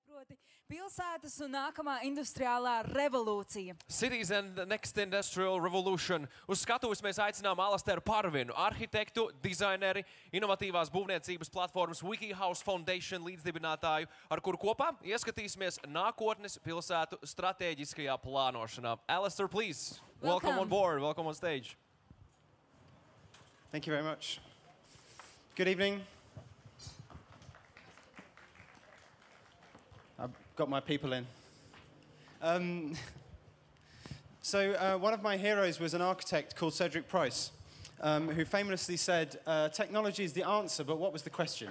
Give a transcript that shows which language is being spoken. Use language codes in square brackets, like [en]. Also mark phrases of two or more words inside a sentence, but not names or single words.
[lv] proti Pilsētas un nākamā industriālā revolūcija. [en] Cities and the next industrial revolution. [lv] Uz skatuves mēs aicinām Alastairu Parvinu, arhitektu, dizaineri, inovatīvās būvniecības platformas WikiHouse Foundation līdzdibinātāju, ar kuru kopā ieskatīsimies nākotnes pilsētu stratēģiskajā plānošanā. [en] Alastair, please, welcome on board, welcome on stage. Thank you very much. Good evening. I've got my people in. One of my heroes was an architect called Cedric Price, who famously said, technology is the answer, but what was the question?